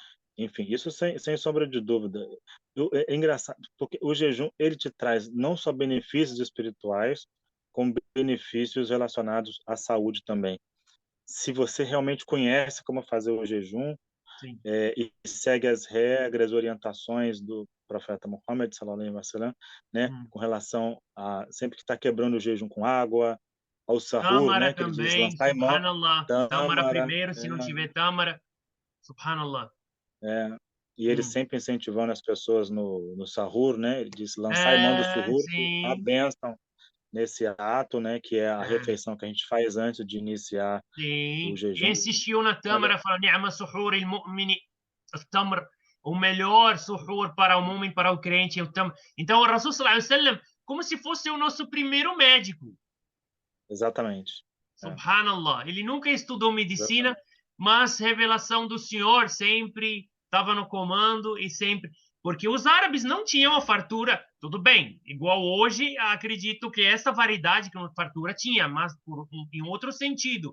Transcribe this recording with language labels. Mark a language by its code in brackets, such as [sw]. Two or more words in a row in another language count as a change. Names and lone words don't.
[pt] enfim, isso sem sombra de dúvida. É engraçado, porque o jejum ele te traz não só benefícios espirituais, como benefícios relacionados à saúde também. Se você realmente conhece como fazer o jejum sim. e segue as regras, orientações do profeta Muhammad, [ar] صلى الله عليه وسلم, [pt] né, Hum. com relação a sempre que está quebrando o jejum com água, ao sahur, Tâmara né, que ele diz também, lançar mão, subhanallah. Tâmara tâmara, primeiro, se não tiver tâmara, subhanallah. é, e ele Hum. sempre incentivando as pessoas no sahur, né, ele diz lançar mão do suhoor, a Sim. bênção nesse ato, né, que é a É. refeição que a gente faz antes de iniciar o Sim, e jejum. insistiu na Olha, tâmara, falou: [ar] "نعم سحور المؤمن التمر", [pt] o melhor suhur para o mu'min, para o crente, é o tamr. Então, o [ar] رسول صلى الله عليه وسلم, [pt] como se fosse o nosso primeiro médico. exatamente. É, Subhanallah. Ele nunca estudou medicina, exatamente. mas revelação do Senhor sempre estava no comando e sempre. Porque os árabes não tinham a fartura, tudo bem, igual hoje, acredito que essa variedade que a fartura tinha, mas em outro sentido.